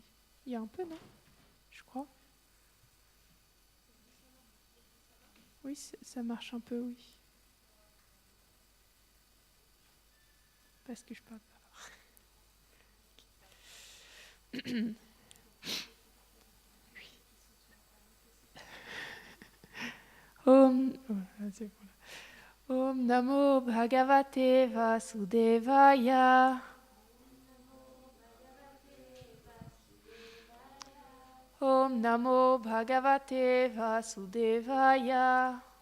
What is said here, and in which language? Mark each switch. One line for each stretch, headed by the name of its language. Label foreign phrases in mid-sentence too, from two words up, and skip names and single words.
French: Il y a un peu, non ? Je crois. Oui, ça marche un peu, oui. Parce que je parle pas fort. Oui.
Sanskrit: ॐ नमो भगवते वासुदेवाय. ॐ नमो भगवते वासुदेवाय.